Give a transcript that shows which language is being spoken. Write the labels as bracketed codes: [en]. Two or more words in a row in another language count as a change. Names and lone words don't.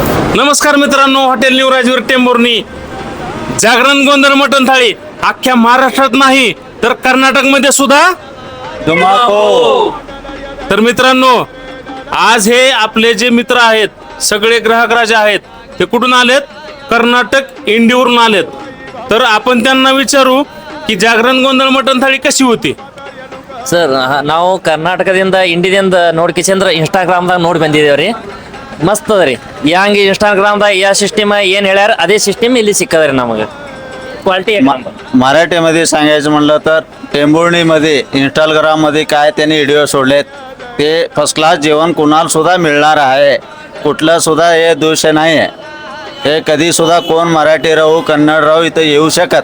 [mr] नमस्कार मित्रांनो, हॉटेल न्यू राजवीर टेंभुर्णी जागरण गोंधळ मटण थाळी अख्ख्या महाराष्ट्रात नाही तर कर्नाटकमध्ये सुद्धा धुमाकूळ. तर मित्रांनो, आज हे आपले जे मित्र आहेत सगळे ग्राहक राजा आहेत ते कुठून आलेत? कर्नाटक इंडिवरून आलेत. तर आपण त्यांना विचारू की जागरण गोंधळ मटण थाळी कशी होती. [kn] ಸರ್ ನಾವು ಕರ್ನಾಟಕದಿಂದ ಇಂಡಿಯಾದಿಂದ ನೋಡ್ಕಿಸಂದ್ರ ಇನ್ಸ್ಟಾಗ್ರಾಮ್ದಾಗ ನೋಡಿ ಬಂದಿದ್ದೇವೆ ರೀ. ಮಸ್ತ್ ಅದ ರೀ. ಯಾಂಗೆ ಇನ್ಸ್ಟಾಗ್ರಾಮ್ದಾಗ ಯಾವ ಸಿಸ್ಟಮ್ ಏನು ಹೇಳ್ಯಾರ ಅದೇ ಸಿಸ್ಟಮ್ ಇಲ್ಲಿ ಸಿಕ್ಕದ ರೀ ನಮಗೆ. [mr] क्वालिटी मराठीमध्ये सांगायचं म्हणलं तर टेंभुर्णीमध्ये इंस्टाग्राममध्ये काय त्यांनी व्हिडिओ सोडलेत ते फर्स्ट क्लास जेवण कुणाला सुद्धा मिळणार आहे. कुठलं सुद्धा हे दोष नाही आहे. हे कधी सुद्धा कोण मराठी राहू कन्नड राहू इथं येऊ शकत.